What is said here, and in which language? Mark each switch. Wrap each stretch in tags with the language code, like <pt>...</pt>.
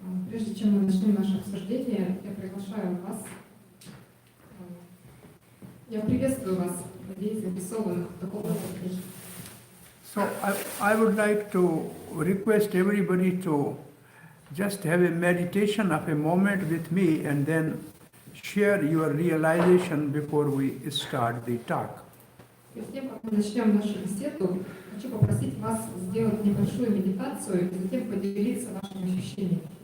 <ru>Прежде чем мы начнем наше обсуждение, я приглашаю вас, я приветствую вас, людей, заинтересованных в духовном процессе.</ru> <en>So I would like to request everybody to just have a meditation of a moment with me and then share your realization before we start the talk.</en> <ru>Перед тем, как мы начнем нашу беседу, хочу попросить вас сделать небольшую медитацию и затем поделиться вашими ощущениями.</ru>